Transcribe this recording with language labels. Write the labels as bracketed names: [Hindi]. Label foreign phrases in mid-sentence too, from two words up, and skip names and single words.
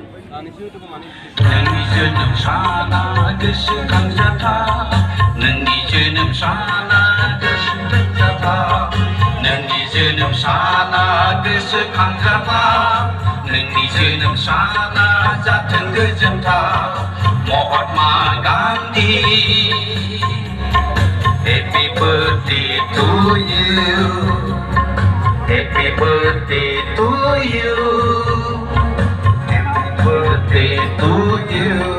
[Bodo] नोंनि जोनोम साना गोसोखांजाथाव नोंनि जोनोम साना गोसोखांजाथाव नोंनि जोनोम साना गोसोखांजाथाव नोंनि जोनोम साना जाथों गोजोनथाव महात्मा गान्धी [English] Happy birthday to you Happy birthday to you Happy birthday to you